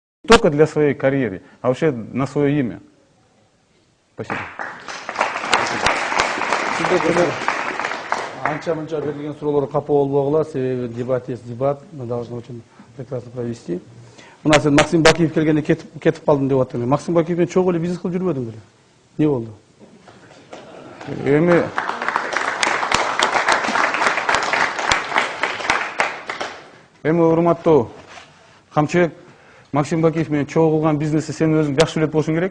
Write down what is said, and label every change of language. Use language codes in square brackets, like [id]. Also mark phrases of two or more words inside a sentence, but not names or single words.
[ru] только для своей карьеры, а вообще на свое имя. Спасибо. [ky] Анча-мынча берилген суроолорго капа болбогула, себеби [ru] дебат есть дебат, мы должны очень прекрасно провести. У нас [ky] Максим Бакиев келгенде кетип калдым деп атам. Максим Бакиев менен чогуу эле бизнес кылып жүрбөдүң беле? Не болду? Эми урматтуу камчыбек, Максим Бакиев менен чогуу кылган бизнести сен өзүң жакшы билет болушуң керек.